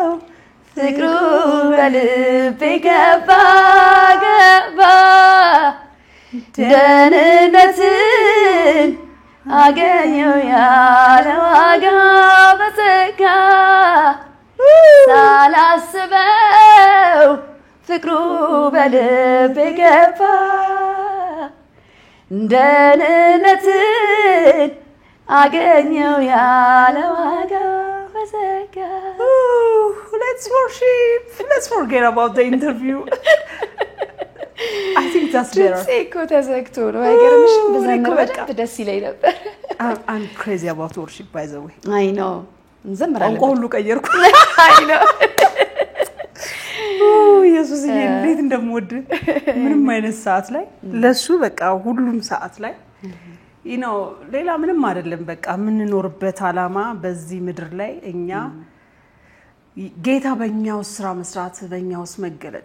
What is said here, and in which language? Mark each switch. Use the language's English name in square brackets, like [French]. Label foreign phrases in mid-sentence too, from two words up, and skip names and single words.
[Amharic] ፍቅሩ በልቤ ገባ ደህንነትን አገኘው ያለ ዋጋ በጸጋ ሳላስበው ፍቅሩ በልቤ ገባ ደህንነትን አገኘው ያለ ዋጋ በጸጋ [English] let's worship let's forget about the interview I think that's better [Amharic] እኮ ተዘግቶ ነው አይገርምሽም በዘነው በደንብ ደስ ይለኝ ነበር [English] I'm crazy about worship by the way I know እንዘምራለን [Amharic] ሁሉ ቀየርኩ [English] I know [Amharic] ኢየሱስ እንዴት እንደምወድ ምንም አይነት ሰዓት ላይ ለሱ በቃ ሁሉም ሰዓት ላይ ሌላ ምንም አይደለም በቃ ምንኖርበት ዓላማ በዚህ ምድር ላይ እኛ ጌታ በእኛው ስራ መስራት በእኛው መገለጥ